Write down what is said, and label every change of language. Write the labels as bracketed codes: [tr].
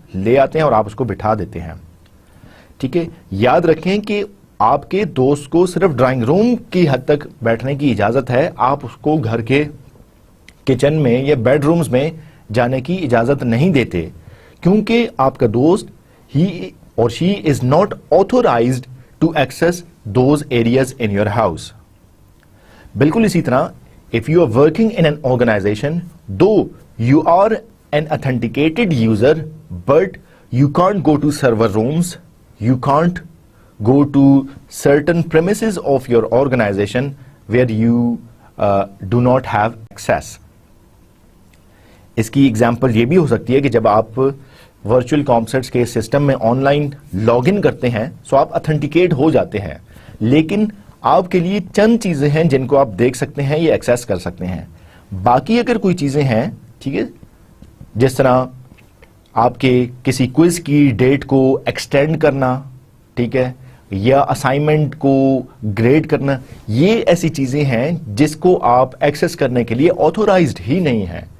[ur] لے آتے ہیں اور آپ اس کو بٹھا دیتے ہیں. ٹھیک ہے, یاد رکھیں کہ آپ کے دوست کو صرف ڈرائنگ روم کی حد تک بیٹھنے کی اجازت ہے, آپ اس کو گھر کے کچن میں یا بیڈ رومز میں جانے کی اجازت نہیں دیتے, کیونکہ آپ کا دوست [en] ہی اور she is not authorized to access those areas in your house. [ur] بالکل اسی طرح [en] if you are working in an organization, though you are an authenticated user, but you can't go to server rooms, you can't go to certain premises of your organization where you do not have access. [ur] اس کی example یہ بھی ہو سکتی ہے کہ جب آپ virtual concerts کے system میں آن لائن لاگ ان کرتے ہیں سو آپ اتھینٹیکیٹ ہو جاتے ہیں, لیکن آپ کے لیے چند چیزیں ہیں جن کو آپ دیکھ سکتے ہیں یا ایکسیس کر سکتے ہیں. باقی اگر کوئی چیزیں ہیں, ٹھیک ہے, جس طرح آپ کے کسی کوئز کی ڈیٹ کو ایکسٹینڈ کرنا, ٹھیک ہے, یا اسائنمنٹ کو گریڈ کرنا, یہ ایسی چیزیں ہیں جس کو آپ ایکسیس کرنے کے لیے آتھورائزڈ ہی نہیں ہیں.